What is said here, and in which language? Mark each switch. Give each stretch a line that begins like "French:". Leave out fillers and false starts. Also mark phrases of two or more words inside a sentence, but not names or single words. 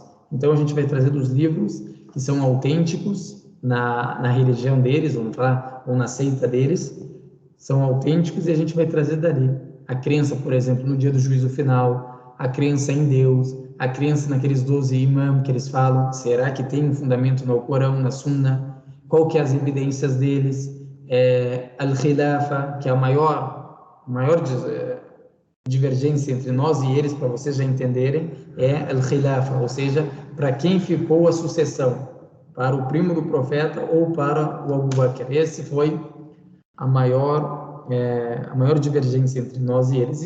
Portuguese: Então, a gente vai trazer dos livros que são autênticos na religião deles, ou na seita deles, são autênticos, e a gente vai trazer dali. A crença, por exemplo, no dia do juízo final, a crença em Deus, a crença naqueles 12 imãs que eles falam, será que tem um fundamento no Corão, na Sunna? Qual que é as evidências deles? Al-Khilafa, que é a maior divergência entre nós e eles, para vocês já entenderem, é Al-Khilafa, ou seja, para quem ficou a sucessão, para o primo do profeta ou para o Abu Bakr. Esse foi a maior divergência entre nós e eles.